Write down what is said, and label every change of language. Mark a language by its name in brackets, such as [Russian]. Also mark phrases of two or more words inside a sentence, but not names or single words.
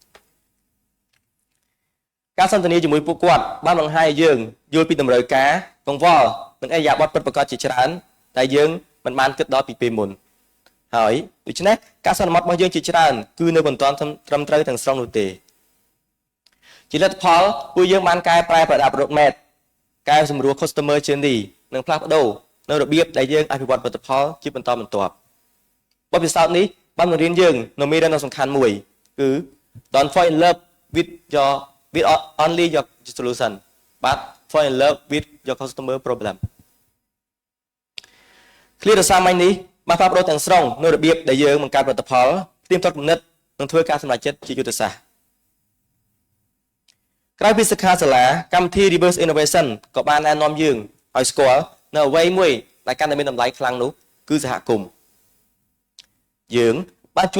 [Khmer] ការសន្ទនាជាមួយពួកគាត់បានបង្ហាញឲ្យយើងយល់ពីតម្រូវការកង្វល់និងអរិយាប័ត្រពិតប្រាកដជាច្រើនដែលយើងមិនបានគិតដល់ពីពេលមុនហើយ ដូច្នេះការសន្មត់របស់យើងជាច្រើនគឺនៅមិនទាន់ត្រឹមត្រូវទាំងស្រុងនោះទេជាលទ្ធផលពួកយើងបានកែប្រែប្រដាប់ roadmap កែសម្រួល [English] customer journey [Khmer] និងផ្លាស់ប្ដូរនៅរបៀបដែលយើងអភិវឌ្ឍផលិតផលជាបន្តបន្ទាប់បទពិសោធន៍នេះបានបង្រៀនយើងនៅមេរៀនដ៏សំខាន់មួយគឺ [English] don't fall in love with only your solution but fall in love with your customer problem [Khmer] ឃ្លាដ៏សាមញ្ញនេះបានផ្លាស់ប្ដូរទាំងស្រុងនៅរបៀបដែលយើងបង្កើតផលិតផលផ្ទៀងផ្ទាត់គំនិតនិងធ្វើការសម្រេចចិត្តជាយុទ្ធសាស្ត្រ ក្រៅពីសិក្ខាសាលាកម្មវិធី Reverse Innovation ក៏បានណែនាំយើងឲ្យស្គាល់នៅអ្វីមួយដែលកាន់តែមានតម្លៃខ្លាំងនោះគឺសហគមន៍យើងបានជួប